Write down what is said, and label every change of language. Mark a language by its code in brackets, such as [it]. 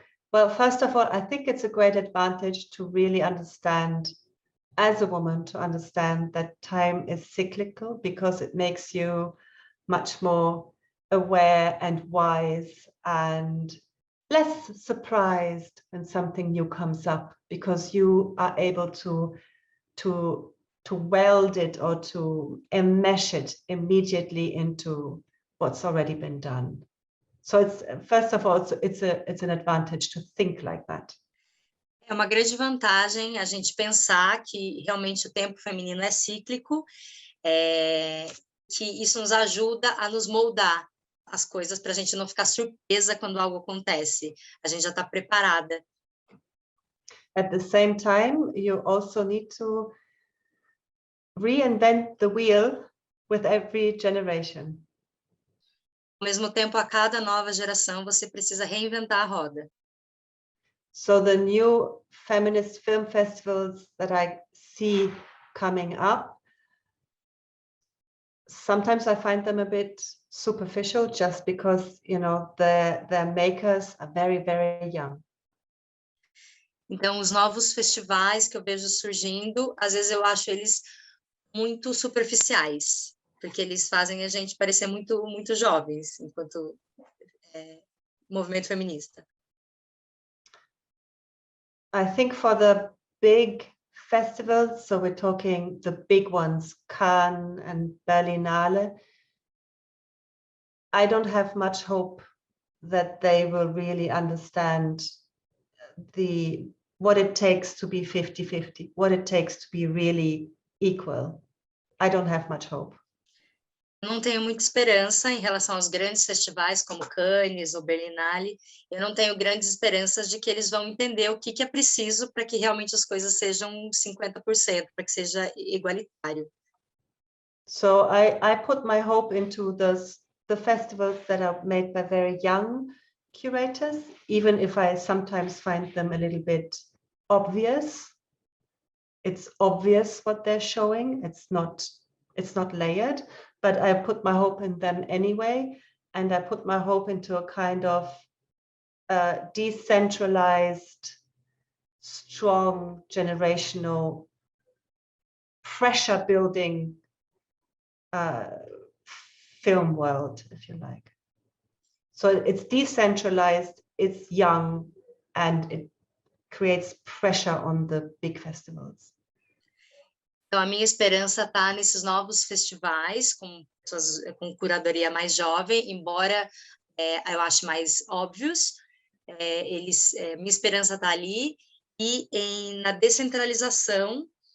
[en] Well, first of all, I think it's a great advantage to really understand, as a woman, to understand that time is cyclical, because it makes you much more aware and wise and less surprised when something new comes up, because you are able to weld it or to enmesh it immediately into what's already been done. So it's, first of all, it's an advantage to think like that. [pt] É uma grande vantagem a gente pensar que realmente o tempo feminino é cíclico, que isso nos ajuda a nos moldar as coisas para a gente não ficar surpresa quando algo acontece. A gente já está preparada. [en] At the same time, you also need to reinvent the wheel with every generation. [pt] Ao mesmo tempo, a cada nova geração, você precisa reinventar a roda. [en] So the new feminist film festivals that I see coming up, sometimes I find them a bit superficial, just because, you know, their makers are very, very young. [pt] Então, os novos festivais que eu vejo surgindo, às vezes eu acho eles muito superficiais, porque eles fazem a gente parecer muito, muito jovens, enquanto movimento feminista. [en] I think for the big festivals, so we're talking the big ones, Cannes and Berlinale, I don't have much hope that they will really understand what it takes to be 50-50, what it takes to be really equal. I don't have much hope. [pt] Não tenho muita esperança em relação aos grandes festivais como Cannes ou Berlinale. Eu não tenho grandes esperanças de que eles vão entender o que é preciso para que realmente as coisas sejam 50%, para que seja igualitário. [en] So I put my hope into the festivals that are made by very young curators, even if I sometimes find them a little bit obvious. It's obvious what they're showing. It's not layered, but I put my hope in them anyway. And I put my hope into a kind of decentralized, strong, generational, pressure building film world, if you like. So it's decentralized, it's young, and it creates pressure on the big festivals. [pt] Então, a minha esperança está nesses novos festivais, com curadoria mais jovem, embora eu ache mais óbvios. Minha esperança está ali, e na descentralização.